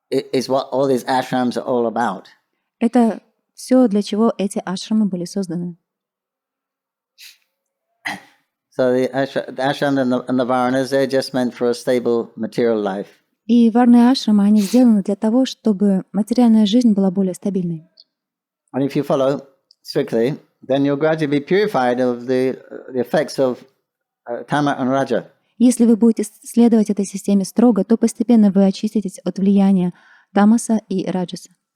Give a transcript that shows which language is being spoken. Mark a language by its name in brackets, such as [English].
[English] is what all these ashrams are all about. [Russian] это все, для чего эти ашрамы были созданы. [English] So the ashram and the varanas, they're just meant for a stable material life. [Russian] И варны ашрамы, они сделаны для того, чтобы материальная жизнь была более стабильной. [English] And if you follow strictly, then you'll gradually be purified of the effects of tama and raja. [Russian] Если вы будете следовать этой системе строго, то постепенно вы очиститесь от влияния тамаса и раджаса.